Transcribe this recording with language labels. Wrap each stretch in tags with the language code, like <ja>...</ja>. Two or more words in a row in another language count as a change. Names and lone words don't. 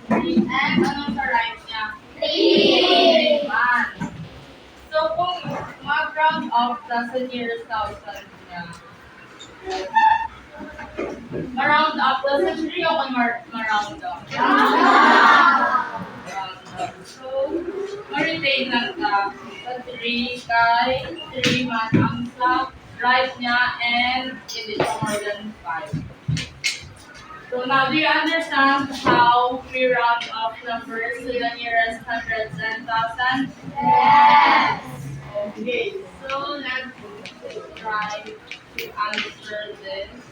<ceb>And ano sa right niya? 3. So kung mag-round off sa</ceb> <en>nearest thousand</en> <ceb>niya, ma-round up sa 3 o kung ma-round up?</ceb> <en>Round up. So,</en> <ceb>ma-retain lang ka sa 3 kay 3 man ang sa right niya</ceb> <en>and it is more than 5. So now, do you understand how we round off numbers to the nearest hundreds and thousands? Yes. Okay, so let's try to answer this.</en>